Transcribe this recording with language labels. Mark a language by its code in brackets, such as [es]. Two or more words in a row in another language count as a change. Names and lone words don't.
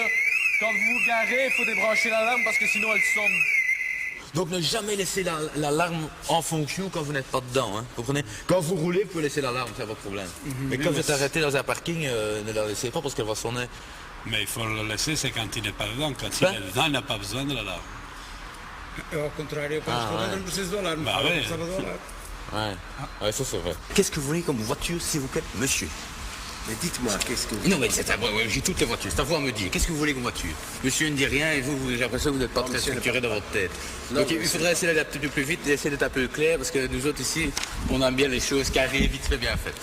[fr] Quand vous vous garez, il faut débrancher l'alarme parce que sinon elle sonne. Donc ne jamais laisser l'alarme en fonction quand vous n'êtes pas dedans. Hein. Vous comprenez? Quand vous roulez, vous pouvez laisser l'alarme, c'est votre problème. Mais quand vous êtes arrêté dans un parking, ne la laissez pas parce qu'elle va sonner. Mais il faut le laisser, c'est quand il n'est pas dedans. Quand il est dedans, il n'a pas besoin de l'alarme. [pt] Ao contrário, para esconder não preciso do alarme. [fr] Bah ouais. [pt] Precisava do alarme. [fr] Ouais, ça c'est vrai. Qu'est-ce que vous voulez comme voiture, s'il vous plaît, monsieur? Mais dites-moi, qu'est-ce que vous... Non, mais c'est à moi, j'ai toutes les voitures, c'est à vous à me dire. Qu'est-ce que vous voulez comme voiture? Monsieur ne dit rien et j'ai l'impression que vous n'êtes pas très structuré dans votre tête. Non, Donc il faudrait essayer d'aller un petit peu plus vite et essayer d'être un peu clair parce que nous autres ici, on aime bien les choses carrées, vite fait, bien faites.